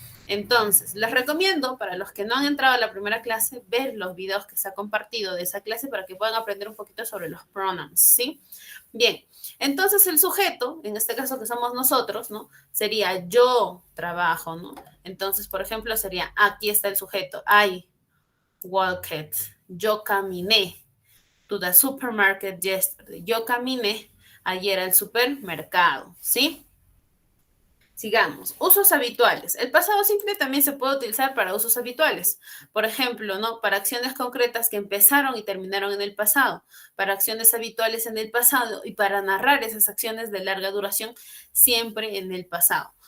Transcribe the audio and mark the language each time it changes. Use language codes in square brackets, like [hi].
[es] Entonces, les recomiendo, para los que no han entrado a la primera clase, ver los videos que se ha compartido de esa clase para que puedan aprender un poquito sobre los pronouns, ¿sí? Bien, entonces el sujeto, en este caso que somos nosotros, ¿no? Sería yo trabajo, ¿no? Entonces, por ejemplo, sería, aquí está el sujeto, [en] I walked, [es] yo caminé. [en] To the supermarket yesterday. [es] Yo caminé ayer al supermercado, ¿sí? Sigamos. Usos habituales. El pasado simple también se puede utilizar para usos habituales. Por ejemplo, ¿no? Para acciones concretas que empezaron y terminaron en el pasado. Para acciones habituales en el pasado y para narrar esas acciones de larga duración siempre en el pasado.